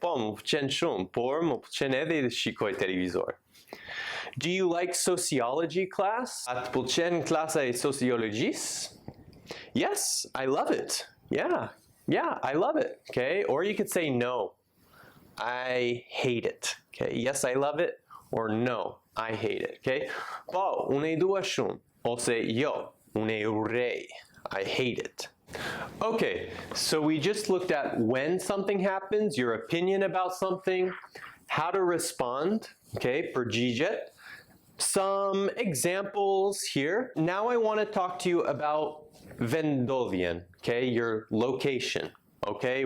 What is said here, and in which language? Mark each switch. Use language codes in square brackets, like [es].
[sq] Po, më pëlqen shumë, por më pëlqen edhe të shikoj televizor. [en] Do you like sociology class? [sq] A të pëlqen klasa e sociologjisë? [en] Yes, I love it. Yeah, I love it. Okay, or you could say no. I hate it. Okay, yes, I love it, or no, I hate it. [sq] Okay, po, unë e dua shumë, ose jo, unë e urrej. [en] I hate it. Okay, so we just looked at when something happens, your opinion about something, how to respond, okay, përgjigjet. Some examples here. Now I want to talk to you about vendodhjen, okay, your location. okay?